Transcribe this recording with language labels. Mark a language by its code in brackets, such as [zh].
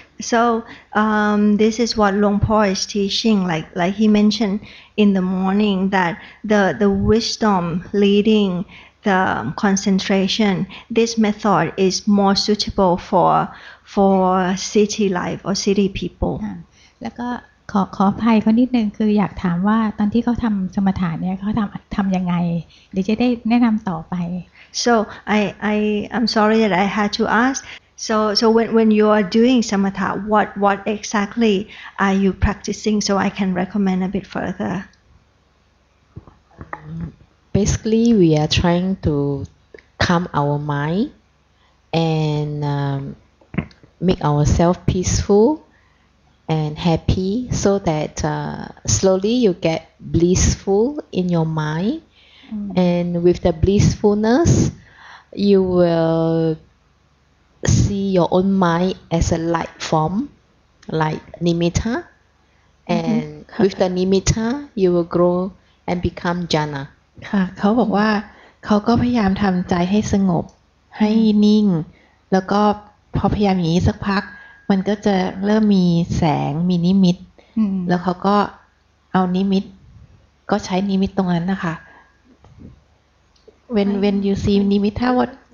[en] So this is what Long Paul is teaching. Like he mentioned in the morning that the wisdom leading the concentration. This method is more suitable for city life or city people. [th] แล้วก็ขออภัยเขานิดนึงคืออยากถามว่าตอนที่เขาทำสมถะเนี่ยเขาทำยังไงเดี๋ยวจะได้แนะนำต่อไป [en] So I'm sorry that I had to ask. So when you are doing samatha, what exactly are you practicing so I can recommend a bit further? Basically, we are trying to calm our mind and make ourselves peaceful and happy so that slowly you get blissful in your mind. And with the blissfulness, you will see your own mind as a light form, like nimitta. And with the nimitta, you will grow and become jhana. [th] ค่ะเขาบอกว่าเขาก็พยายามทำใจให้สงบให้นิ่งแล้วก็พอพยายามอย่างนี้สักพักมันก็จะเริ่มมีแสงมีนิมิตแล้วเขาก็เอานิมิตก็ใช้นิมิตตรงนั้นนะคะ [en] when you see nimitta what